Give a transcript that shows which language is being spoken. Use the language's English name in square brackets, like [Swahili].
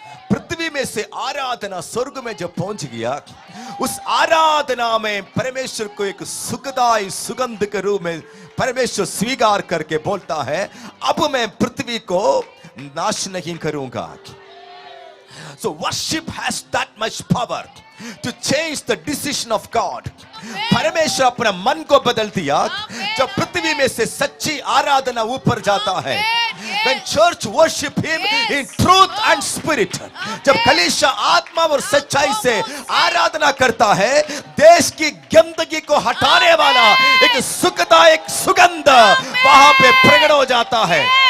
[Hindi] पृथ्वी में से आराधना स्वर्ग में जब पहुंच गया, उस आराधना में परमेश्वर को एक सुखदाई सुगंध के रूप में परमेश्वर स्वीकार करके बोलता है, अब मैं पृथ्वी को नाश नहीं करूंगा। [English] So worship has that much power to change the decision of God. [Hindi] परमेश्वर अपना मन को बदल दिया जब पृथ्वी में से सच्ची आराधना ऊपर जाता है। [English] When church worship him in truth and spirit, [Hindi] जब कलीसिया आत्मा और सच्चाई से आराधना करता है, देश की गंदगी को हटाने वाला एक सुखदायक सुगंध वहां पे प्रकट हो जाता है।